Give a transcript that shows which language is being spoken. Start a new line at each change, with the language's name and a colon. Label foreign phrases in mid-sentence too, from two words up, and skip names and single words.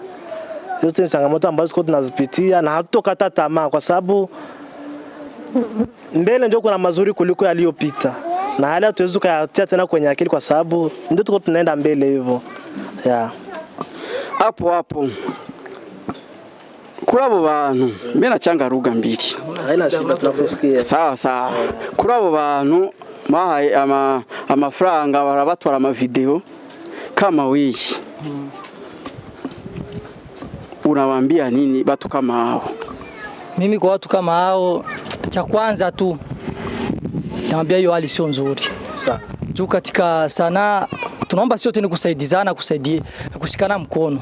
Swahili: Hizo ni changamoto ambazo tunazipitia na hatutokata tamaa kwa sababu mbele ndio kuna mazuri kuliko yaliyopita. Na hali hatuwezi kuyatia tena kwenye akili kwa sababu ndio tuko tunaenda mbele hivyo. Hapo.
Rundi: Kuri abo bantu mbe nacanga ruga mbiri.
Swahili: Haina shida tunakusikia. Sawa.
Rundi: Kuri abo bantu bahaye amafaranga barabatwara ama video
Swahili: kama wewe. Unawaambia nini watu kama hao? Mimi kwa watu kama hao, cha kwanza tu naambia hiyo hali sio nzuri. Sawa. Juu katika sanaa tunaomba sio tena kusaidizana, kusaidie na kushikana mkono.